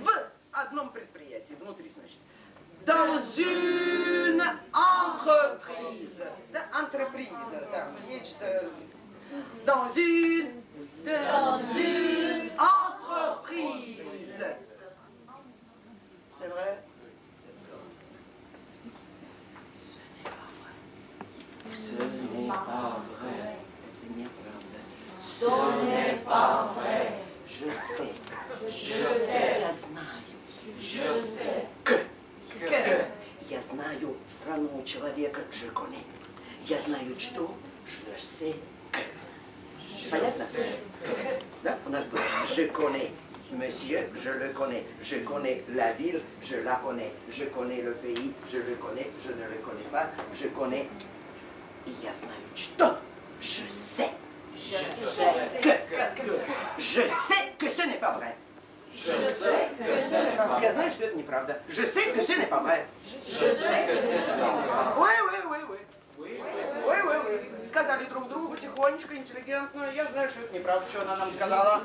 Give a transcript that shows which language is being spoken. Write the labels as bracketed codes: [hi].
[ru] В одном предприятии, внутри, значит. [fr] Dans une entreprise. [ru] Да, entreprise, да, есть, [fr] dans une entreprise. C'est vrai? Ce n'est pas vrai. Ce n'est pas vrai. Je sais. Je sais. [ru] Я знаю. [fr] Je sais. Que. Que. [ru] Я знаю страну человека, [fr] je connais. [ru] Я знаю что, [fr] je sais que. [ru] Понятно? Да? У нас будет [fr] je connais monsieur, je le connais. Je connais la ville, je la connais. Je connais le pays, je le connais. Je ne le connais pas, je connais. [ru] Я знаю что, [fr] je sais. Je sais Que. Je sais que ce n'est pas vrai. Je sais que ce n'est pas vrai. [ru] Я знаю, что это неправда. [fr] Je sais que ce n'est pas vrai. Je sais que ce n'est pas vrai. Oui. [ru] Сказали друг другу тихонечко, интеллигентно. Я знаю, что это неправда, что она нам сказала.